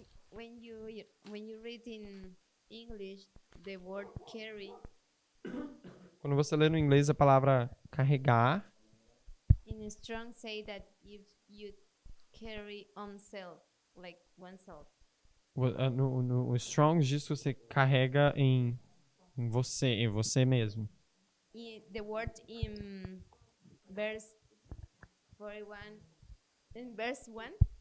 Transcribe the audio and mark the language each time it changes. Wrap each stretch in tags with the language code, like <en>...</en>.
<en>When you read in English the word carry,</en> <pt>Quando você lê no inglês a palavra carregar,</pt> <en>in Strong say that if you carry on self, like oneself.</en> <pt>no Strong diz que você carrega em você mesmo.</pt> <en>The word in verse 41, in verse 1,</en>